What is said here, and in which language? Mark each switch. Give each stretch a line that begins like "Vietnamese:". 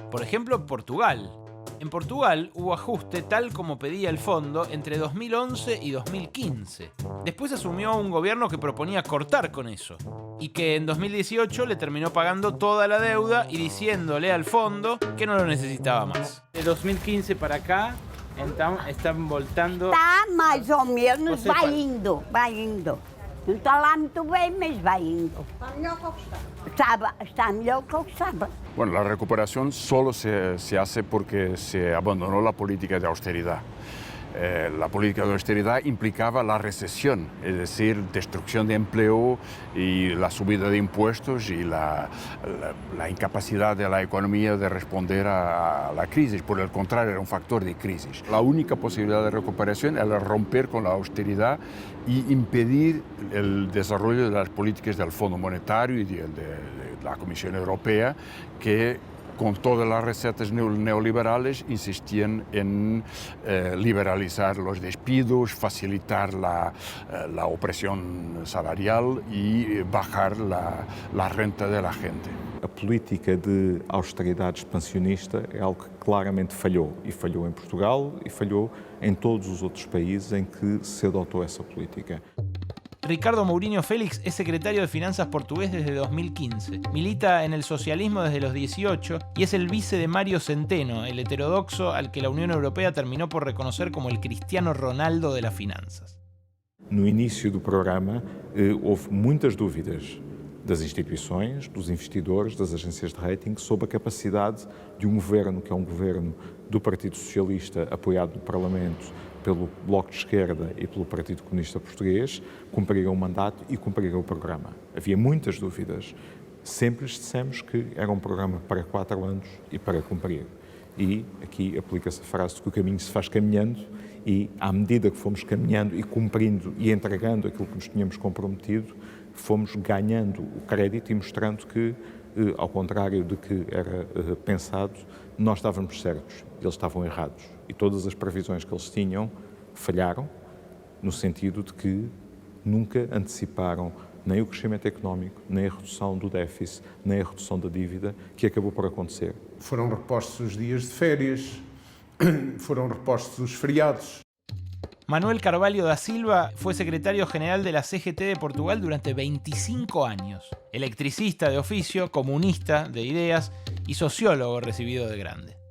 Spanish: Por ejemplo, Portugal. En Portugal hubo ajuste tal como pedía el fondo entre 2011 y 2015. Después asumió un gobierno que proponía cortar con eso y que en 2018 le terminó pagando toda la deuda y diciéndole al fondo que no lo necesitaba más. De 2015 para acá, então, están voltando...
Portuguese: Tá, mais ou menos, vai indo. Não está lá muito bem, mas vai indo. Está melhor que o que está. Está melhor que o que estava.
Spanish: Bueno, la recuperación solo se hace porque se abandonó la política de austeridad. La política de austeridad implicaba la recesión, es decir, destrucción de empleo y la subida de impuestos y la incapacidad de la economía de responder a la crisis. Por el contrario, era un factor de crisis. La única posibilidad de recuperación era romper con la austeridad y impedir el desarrollo de las políticas del Fondo Monetario y de la Comisión Europea, que con todas las recetas neoliberales insistían en liberalizar los despidos, facilitar la opresión salarial y bajar la renta de la gente.
Portuguese: A política de austeridade expansionista é algo que claramente falhou. E falhou em Portugal e falhou em todos os outros países em que se adotou essa política.
Spanish: Ricardo Mourinho Félix es secretario de Finanzas portugués desde 2015. Milita en el socialismo desde los 18 y es el vice de Mário Centeno, el heterodoxo al que la Unión Europea terminó por reconocer como el Cristiano Ronaldo de las finanzas.
Portuguese: No início do programa, houve muitas dúvidas das instituições, dos investidores, das agências de rating, sobre a capacidade de um governo, que é um governo do Partido Socialista, apoiado no Parlamento pelo Bloco de Esquerda e pelo Partido Comunista Português, cumprir o mandato e cumprir o programa. Havia muitas dúvidas. Sempre lhes dissemos que era um programa para 4 anos e para cumprir. E aqui aplica-se a frase de que o caminho se faz caminhando, e à medida que fomos caminhando e cumprindo e entregando aquilo que nos tínhamos comprometido, fomos ganhando o crédito e mostrando que, ao contrário do que era pensado, nós estávamos certos, eles estavam errados. E todas as previsões que eles tinham falharam, no sentido de que nunca anteciparam nem o crescimento económico, nem a redução do déficit, nem a redução da dívida, que acabou por acontecer. Foram repostos os dias de férias, foram repostos os feriados.
Spanish: Manuel Carvalho da Silva fue secretario general de la CGT de Portugal durante 25 años. Electricista de oficio, comunista de ideas y sociólogo recibido de grande.